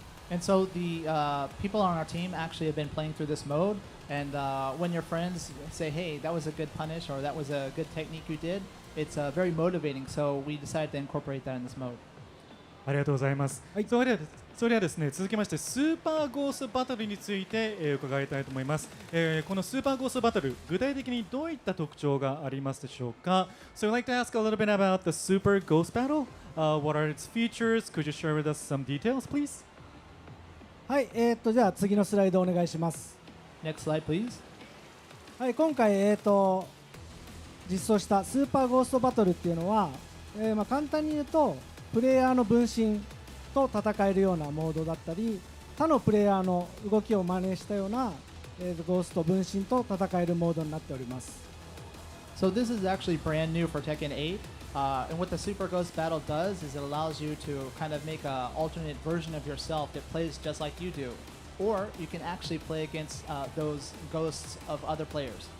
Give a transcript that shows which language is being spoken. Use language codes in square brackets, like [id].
[en] And so the people on our team actually have been playing through this mode, and when your friends say, "Hey, that was a good punish," or "That was a good technique you did," it's very motivating. So we decided to incorporate that in this mode. [ja] ありがとうございます。はい、それではですね、続きましてスーパーゴーストバトルについて、伺いたいと思います。このスーパーゴーストバトル、具体的にどういった特徴がありますでしょうか。 [en] So I'd like to ask a little bit about the Super Ghost Battle. What are its features? Could you share with us some details, please? [ja] はい、じゃあ次のスライドお願いします。 [en] Next slide, please. [ja] はい、今回実装したスーパーゴーストバトルっていうのは、簡単に言うとプレイヤーの分身と戦えるようなモードだったり他のプレイヤーの動きを真似したような、ゴースト分身と戦えるモードになっております。 [en] So this is actually brand new for Tekken 8. And what the Super Ghost Battle does is it allows you to kind of make an alternate version of yourself that plays just like you do. Or you can actually play against those ghosts of other players.